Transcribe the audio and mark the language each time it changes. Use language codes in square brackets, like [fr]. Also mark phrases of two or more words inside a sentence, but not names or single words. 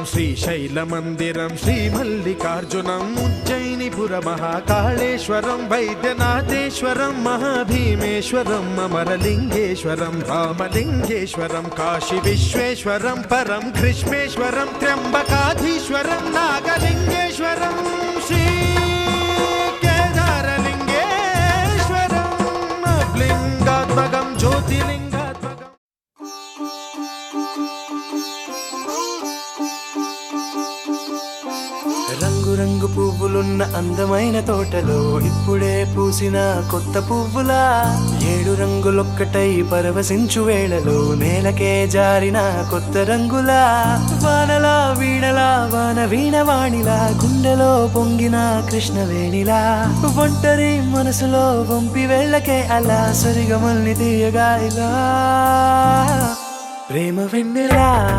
[sa] श्रीशैलमन्दिरं श्रीमल्लिकार्जुनम् उज्जयिनीपुरमहाकाळेश्वरं वैद्यनाथेश्वरं महाभीमेश्वरम् अमरलिङ्गेश्वरं रामलिङ्गेश्वरं काशीविश्वेश्वरं परं घृष्मेश्वरं त्र्यम्बकाधीश्वरं नागलिङ्गेश्वरं श्रीकेदारलिङ्गेश्वरं लिङ्गात्मकं ज्योतिलिङ्गात्मकम् [te] రంగు రంగు పువ్వులున్న అందమైన తోటలో ఇప్పుడే పూసిన కొత్త పువ్వులా 7 రంగులొక్కటై పరవశించు వేళలో నేలకే జారిన కొత్త రంగులా వానలా వీణలా వాన వీణవాణిలా గుండెలో పొంగిన కృష్ణవేణిలా ఒంటరి మనసులో వంపి వెళ్ళకే అలా సరిగమల్ని తీయగా ఇలా ప్రేమ వెన్నెలా